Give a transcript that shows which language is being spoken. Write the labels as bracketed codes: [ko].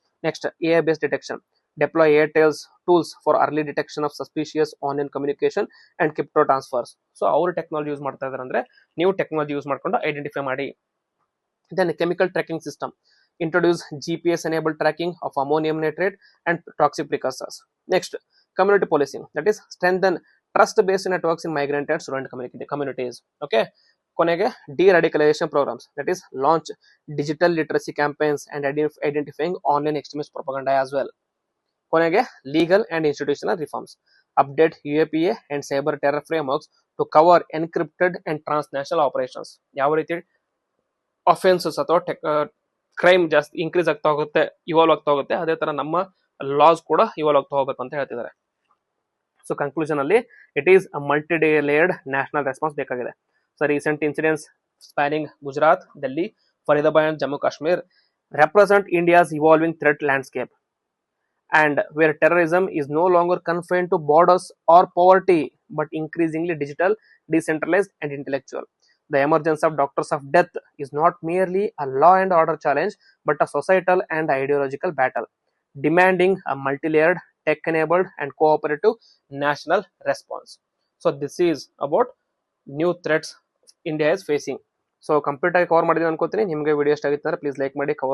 [en] Next, AI based detection. Deploy Airtel's tools for early detection of suspicious online communication and crypto transfers. [kn] So ಅವರು technology use ಮಾಡ್ತಾ ಇದಾರೆ ಅಂದ್ರೆ ನೀವು technology use ಮಾಡ್ಕೊಂಡು identify ಮಾಡಿ. [en] Then chemical tracking system. Introduce GPS enabled tracking of ammonium nitrate and toxic precursors. Next, community policing, that is strengthen trust based networks in migrant and student communities. Okay, ಕೊನೆಗೆ de-radicalization programs, that is launch digital literacy campaigns and identifying online extremist propaganda as well. ಕೊನೆಗೆ legal and institutional reforms, update UAPA and cyber terror frameworks to cover encrypted and transnational operations. [kn] ಯಾವ ರೀತಿ offences ಅಥವಾ crime ಜಾಸ್ತಿ increase ಆಗ್ತಾ ಹೋಗುತ್ತೆ, evolve ಆಗ್ತಾ ಹೋಗುತ್ತೆ, ಅದೇ ತರ ನಮ್ಮ ಲಾಸ್ ಕೂಡ ಇವಾಲ್ವ್ ಆಗ್ತಾ ಹೋಗ್ಬೇಕು ಅಂತ ಹೇಳ್ತಿದ್ದಾರೆ. [en] So conclusion ಅಲ್ಲಿ it is a multi layered national response ಬೇಕಾಗಿದೆ. So recent incidents spanning Gujarat, Delhi, Faridabad and Jammu Kashmir represent India's evolving threat landscape, and where terrorism is no longer confined to borders or poverty but increasingly digital, decentralized and intellectual. The emergence of doctors of death is not merely a law and order challenge but a societal and ideological battle demanding a multi-layered, tech-enabled and cooperative national response. So this is about new threats India is facing. So [kn] complete ಆಗಿ cover ಮಾಡಿದೀನಿ ಅನ್ಕೋತೀನಿ. ನಿಮಗೆ video ಇಷ್ಟ ಆಗಿತ್ತು ಅಂದ್ರೆ please like ಮಾಡಿ,